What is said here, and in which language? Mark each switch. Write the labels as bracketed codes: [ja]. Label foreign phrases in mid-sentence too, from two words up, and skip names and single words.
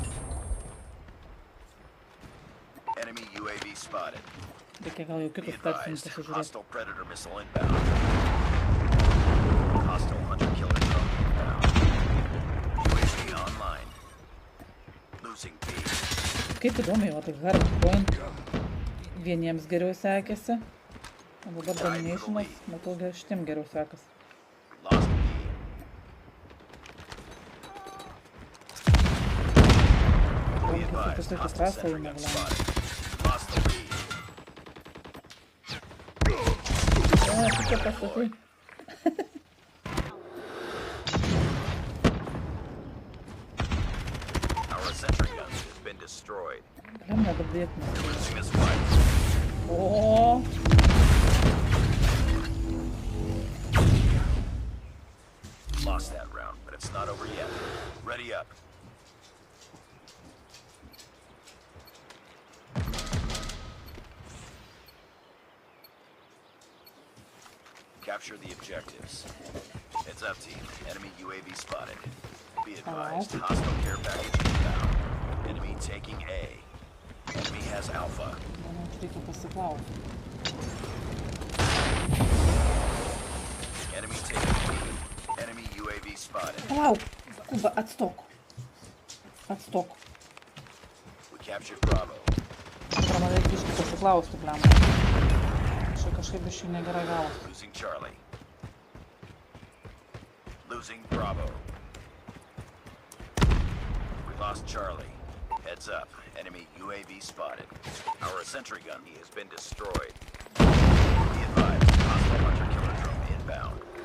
[en] Enemy UAV spotted. [lt] Reikia gal jau [en] Be [lt] kitus tarsim [en] advised. [lt] pasižiūrėti. [en] Hostile Predator missile inbound. Hostile Hunter-Killer drone inbound. UAV online. Losing B. [lt] Kaip įdomiai, o tai hardpoint vieniems geriau sekėsi. O dabar dominationas, matau, šitiem geriau sekasi. [en] Lost B. Be advised. [lt] Tokių [en] Hostile [lt] trasą [en] sentry [lt] jau [en] gun [lt] negalima. [en] spotted. Lost the lead. [lt] O, šitie pastatai. [en] Our sentry guns have been destroyed. [lt] Gal nedabėtume. [en] Losing this fight. [lt] O, [en] Lost that round, but it's not over yet. Ready up. Capture the objectives. Heads up, team. Enemy UAV spotted. Be advised. Hostile care package inbound. Enemy taking A. Enemy has Alpha. [lt] manau, reikia pasiklausti. [en] Enemy taking B. Enemy UAV spotted. [lt] Palauk, Kuba, atstok. Atstok. [en] We captured Bravo. [lt] Dabar man reikia biškį pasiklausti, blemba. Kažkaip biškį negerai gavos. [en] Losing Charlie. Losing Bravo. We lost Charlie. Heads up. Enemy UAV spotted. Our sentry gun has been destroyed. Be advised. Hostile hunter-killer drone inbound.